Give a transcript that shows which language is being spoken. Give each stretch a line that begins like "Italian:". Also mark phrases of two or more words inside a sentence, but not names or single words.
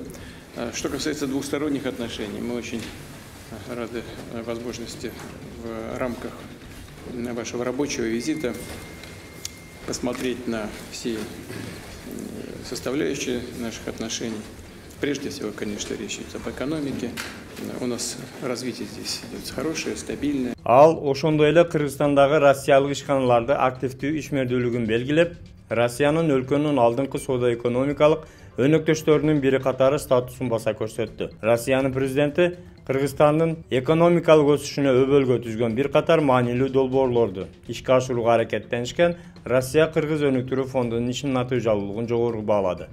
Russian: Что касается двусторонних отношений, мы очень рады возможности в рамках вашего рабочего визита посмотреть на все составляющие наших отношений. Прежде всего, конечно, речь идет об экономике. У нас развитие здесь идет хорошее, стабильное.
Kyrgyz: Ал ошондой эле Кыргызстандагы россиялык ишканаларды активдүү ишмердүүлүгүн белгилеп, Россиянын өлкөнүн алдыңкы соода-экономикалык өнөктөштөрүнүн бири катары статусун баса көрсөттү. Россиянын президенти Кыргызстандын экономикалык өсүшүнө өбөлгө түзгөн бир катар маанилүү долбоорлорду ишке ашырууга аракеттенишкен Россия-Кыргыз өнүктүрүү фондунун ишинин натыйжалуулугун жогору баалады.